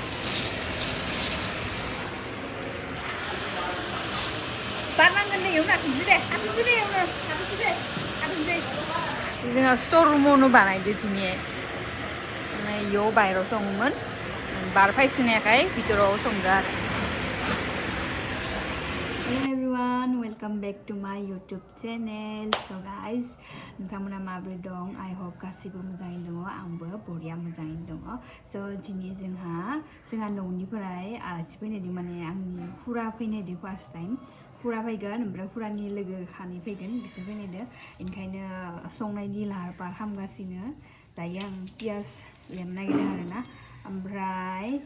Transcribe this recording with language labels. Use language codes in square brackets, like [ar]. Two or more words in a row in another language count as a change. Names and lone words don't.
[brx] बारनांगोन दे एवनो हाथुमसै दे हाथुमसै दे एवनो हाथुमसै दे हाथुमसै जोंहा स्टर रुमावनो बानायदो दिनै इयाव बाहेराव सङोमोन बार फायसिनायखाय भितराव संदो आरो [en] Hello everyone, welcome back to my YouTube channel. So guys, [brx] नोंथांमोना माबोरै दं? [en] I hope [brx] गासिबो मोजाङैनो दङ आंबो बरिया मोजाङैनो दङ So दिनै जोंहा न'निफ्राय आलासि फैनायदों माने आंनि खुरा फैनायदों [en] first time [brx] खुरा फैगोन ओमफ्राय खुरानि लोगो खानै फैगोन बिसोर फैनायदों ओंखायनो संनायनि लाहार फाहार खालामगासिनो दायो आं पियास लेमनो नागिरदों आरोना ओमफ्राय